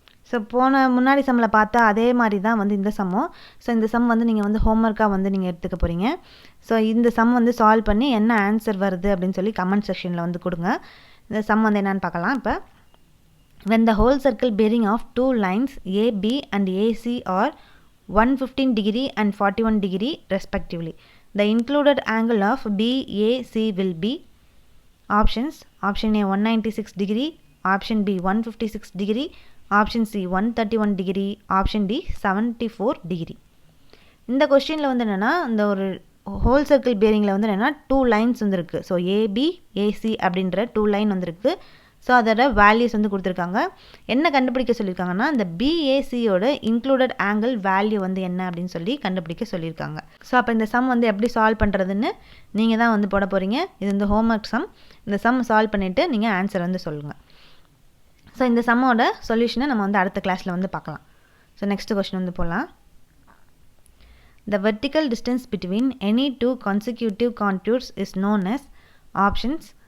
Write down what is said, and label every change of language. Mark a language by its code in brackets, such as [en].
[ta] So முன்னாடி சம்மில் பார்த்தா அதே மாதிரி தான் வந்து இந்த சம்மும். ஸோ இந்த சம் வந்து நீங்கள் வந்து ஹோம்ஒர்க்காக வந்து நீங்கள் எடுத்துக்க போகிறீங்க. ஸோ இந்த சம் வந்து சால்வ் பண்ணி என்ன ஆன்சர் வருது அப்படின்னு சொல்லி கமெண்ட் செக்ஷனில் வந்து கொடுங்க. இந்த சம் வந்து என்னென்னு பார்க்கலாம். இப்போ [en] when the whole circle bearing of two lines AB and AC are 115 degree and 41 degree respectively, the included angle of BAC will be options. Option A 196 degree, option B 156 degree, option C 131 degree, option D 74 degree. [ta] இந்த கொஸ்டினில் வந்து என்னென்னா இந்த ஒரு whole circle பியரிங்கில் வந்து என்னென்னா 2 lines வந்துருக்கு. So AB AC அப்படின்ற 2 லைன் வந்துருக்கு. ஸோ அதோட வேல்யூஸ் வந்து கொடுத்துருக்காங்க. என்ன கண்டுபிடிக்க சொல்லியிருக்காங்கன்னா இந்த பிஏசியோட இன்க்ளூடட் ஆங்கிள் வேல்யூ வந்து என்ன அப்படின்னு சொல்லி கண்டுபிடிக்க சொல்லியிருக்காங்க. ஸோ அப்போ இந்த சம் வந்து எப்படி சால்வ் பண்ணுறதுன்னு நீங்கள் தான் வந்து போட போகிறீங்க. இது இந்த ஹோம்ஒர்க் சம். இந்த சம் சால்வ் பண்ணிவிட்டு நீங்கள் ஆன்சர் வந்து சொல்லுங்கள். ஸோ இந்த சம்மோட சொல்யூஷனை நம்ம வந்து அடுத்த கிளாஸில் வந்து பார்க்கலாம். ஸோ நெக்ஸ்ட் கொஸ்டின் வந்து போகலாம். [en] The vertical distance between any two consecutive contours is known as options.